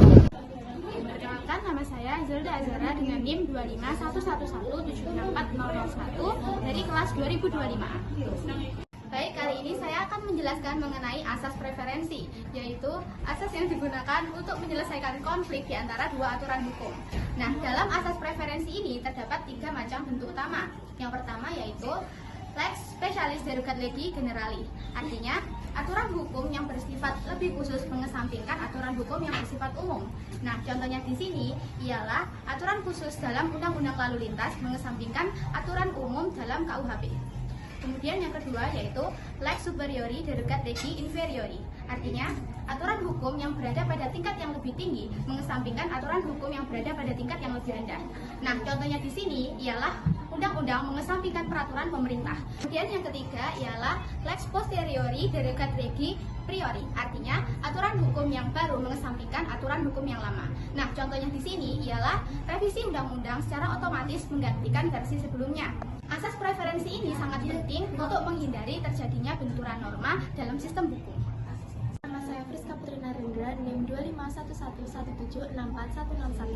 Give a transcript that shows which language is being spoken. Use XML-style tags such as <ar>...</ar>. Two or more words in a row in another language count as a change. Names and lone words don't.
<id>Perkenalkan, nama saya Zelda Azara dengan NIM 251176401 dari kelas 2025A. Baik, kali ini saya akan menjelaskan mengenai asas preferensi, yaitu asas yang digunakan untuk menyelesaikan konflik di antara dua aturan hukum. Nah, dalam asas preferensi ini terdapat 3 macam bentuk utama. Yang pertama yaitu</id> <la>lex specialis derogat legi generali,</la> <id>artinya aturan hukum yang bersifat lebih khusus mengesampingkan aturan hukum yang bersifat umum. Nah, contohnya di sini ialah aturan khusus dalam Undang-Undang Lalu Lintas mengesampingkan aturan umum dalam KUHP. Kemudian yang kedua yaitu</id> <la>lex superiori derogat legi inferiori,</la> <id>artinya aturan hukum yang berada pada tingkat yang lebih tinggi mengesampingkan aturan hukum yang berada pada tingkat yang lebih rendah. Nah, contohnya di sini ialah undang-undang mengesampingkan peraturan pemerintah. Kemudian yang ketiga ialah</id> <la>lex posteriori derogat legi priori,</la> <id>artinya aturan hukum yang baru mengesampingkan aturan hukum yang lama. Nah, contohnya di sini ialah revisi undang-undang secara otomatis menggantikan versi sebelumnya. Asas preferensi ini sangat penting untuk menghindari terjadinya benturan norma dalam sistem hukum. Nama saya Friska Putri Narendra, NIM 25117646161.</id>